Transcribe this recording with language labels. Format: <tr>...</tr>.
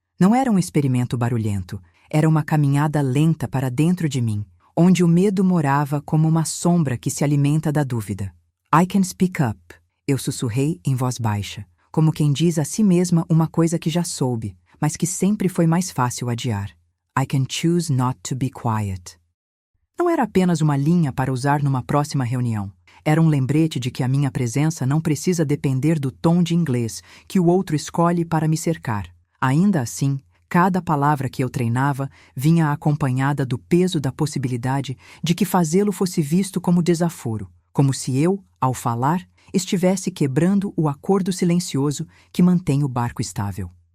<pt>Não era um experimento barulhento, era uma caminhada lenta para dentro de mim, onde o medo morava como uma sombra que se alimenta da dúvida.</pt> <en>I can speak up,</en> <pt>eu sussurrei em voz baixa, como quem diz a si mesma uma coisa que já soube, mas que sempre foi mais fácil adiar.</pt> <en>I can choose not to be quiet.</en> <pt>Não era apenas uma linha para usar numa próxima reunião. Era um lembrete de que a minha presença não precisa depender do tom de inglês que o outro escolhe para me cercar. Ainda assim, cada palavra que eu treinava vinha acompanhada do peso da possibilidade de que fazê-lo fosse visto como desaforo, como se eu, ao falar, estivesse quebrando o acordo silencioso que mantém o barco estável.</pt>